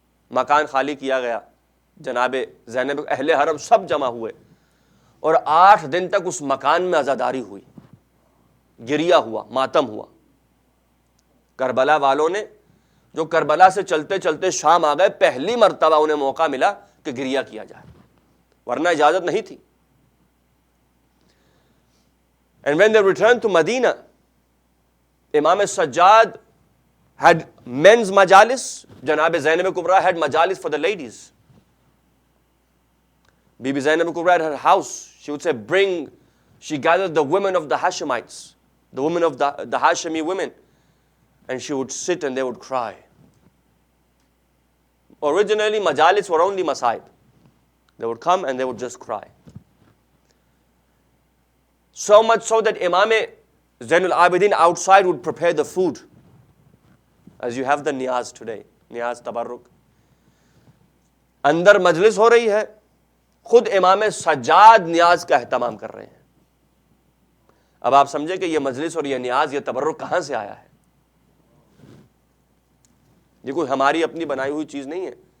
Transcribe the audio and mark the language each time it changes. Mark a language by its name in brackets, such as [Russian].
[Urdu] مکان خالی کیا گیا, جناب زینب اہل حرم سب جمع ہوئے اور 8 دن تک اس مکان میں عزاداری ہوئی, گریہ ہوا, ماتم ہوا. کربلا والوں نے جو کربلا سے چلتے چلتے شام آ گئے, پہلی مرتبہ انہیں موقع ملا کہ گریہ کیا جائے, ورنہ اجازت نہیں تھی. [English] And when they returned to Medina, Imam Sajjad had men's majalis, Janab Zainab Kubra had majalis for the ladies. Bibi Zainab Kubra at her house, she would say, she gathered the women of the Hashemites, the women of the Hashemi women, and she would sit and they would cry. Originally, majalis were only masaib. They would come and they would just cry. So much so that Imam Zainul Abidin outside would prepare the food. As you have the niyaz today, niyaz tabarruk. [Urdu] اندر مجلس ہو رہی ہے, خود امام سجاد نیاز کا اہتمام کر رہے ہیں. اب آپ سمجھے کہ یہ مجلس اور یہ نیاز, یہ تبرک کہاں سے آیا ہے؟ یہ کوئی ہماری اپنی بنائی ہوئی چیز نہیں ہے.